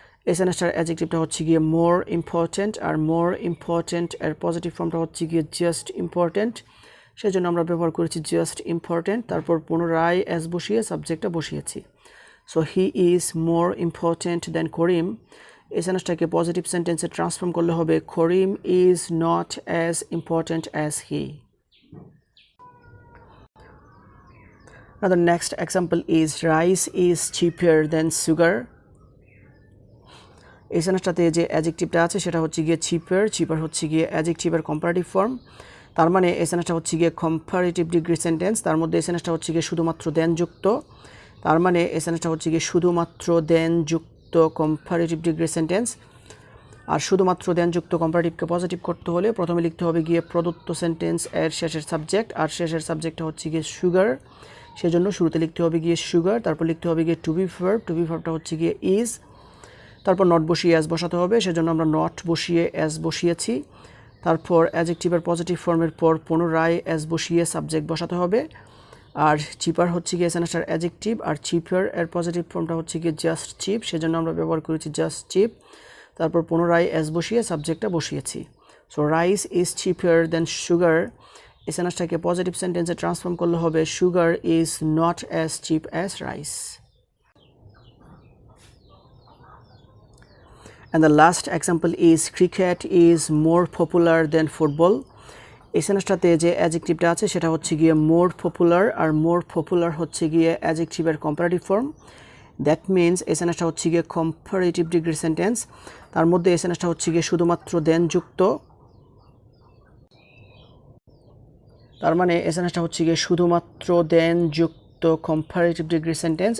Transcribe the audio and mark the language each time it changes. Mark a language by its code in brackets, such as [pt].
[bn] এই সেন্টেন্সটার অ্যাডজেক্টিভটা হচ্ছে গিয়ে মোর ইম্পর্ট্যান্ট, আর মোর ইম্পর্ট্যান্ট এর পজিটিভ ফর্মটা হচ্ছে গিয়ে জাস্ট ইম্পর্ট্যান্ট, সেজন্য আমরা ব্যবহার করেছি জাস্ট ইম্পর্ট্যান্ট। তারপর পুনরায় অ্যাজ বসিয়ে সাবজেক্টটা বসিয়েছি। [en] So he is more important than Karim. [bn] এই সেন্টেন্সটাকে পজিটিভ সেন্টেন্সে ট্রান্সফর্ম করলে হবে [en] Karim is not as important as he. Now the next example is rice is cheaper than sugar. [bn] এই সেন্টেন্সটাতে যে অ্যাডজেক্টিভটা আছে সেটা হচ্ছে গিয়ে চিপার হচ্ছে গিয়ে অ্যাডজেক্টিভের কম্পারেটিভ ফর্ম। তার মানে এই সেন্টেন্সটা হচ্ছে গিয়ে কম্পারেটিভ ডিগ্রি সেন্টেন্স। তার মধ্যে এই সেন্টেন্সটা হচ্ছে গিয়ে শুধুমাত্র দেন যুক্ত, তার মানে এই সেন্টেন্সটা হচ্ছে গিয়ে শুধুমাত্র দেন যুক্ত কম্পারেটিভ ডিগ্রি সেন্টেন্স। আর শুধুমাত্র দেন যুক্ত কম্পারেটিভকে পজিটিভ করতে হলে প্রথমে লিখতে হবে গিয়ে প্রদত্ত সেন্টেন্স এর শেষের সাবজেক্ট, আর শেষের সাবজেক্টটা হচ্ছে গিয়ে সুগার, সেজন্য শুরুতে লিখতে হবে গিয়ে সুগার, তারপর লিখতে হবে গিয়ে টু বি ভার্বটা হচ্ছে গিয়ে ইজ, তারপর নট বসিয়ে অ্যাজ বসাতে হবে, সেজন্য আমরা নট বসিয়ে অ্যাজ বসিয়েছি। তারপর অ্যাডজেক্টিভের পজিটিভ ফর্মের পর পুনরায় অ্যাজ বসিয়ে সাবজেক্ট বসাতে হবে। আর চিপার হচ্ছে গিয়ে সেন্টেন্সটার অ্যাডজেক্টিভ, আর চিপার এর পজিটিভ ফর্মটা হচ্ছে গিয়ে জাস্ট চিপ, সেজন্য আমরা ব্যবহার করেছি জাস্ট চিপ। তারপর পুনরায় অ্যাজ বসিয়ে সাবজেক্টটা বসিয়েছি। [en] So rice is cheaper than sugar. [bn] এই সেন্টেন্সটাকে পজিটিভ সেন্টেন্সে ট্রান্সফর্ম করলে হবে [en] Sugar is not as cheap as rice. And the last example is cricket is more popular than football. [bn] এই সেন্টেন্সটাতে যে অ্যাডজেক্টিভটা আছে সেটা হচ্ছে গিয়ে মোর পপুলার, আর মোর পপুলার হচ্ছে গিয়ে অ্যাডজেক্টিভের কম্পারেটিভ ফর্ম। [en] that means [bn] এই সেন্টেন্সটা হচ্ছে গিয়ে কম্পারেটিভ ডিগ্রি সেন্টেন্স। তার মধ্যে এই সেন্টেন্সটা হচ্ছে গিয়ে শুধুমাত্র দেন যুক্ত, তার মানে এই সেন্টেন্সটা হচ্ছে গিয়ে শুধুমাত্র দেন যুক্ত কম্পারেটিভ ডিগ্রি সেন্টেন্স।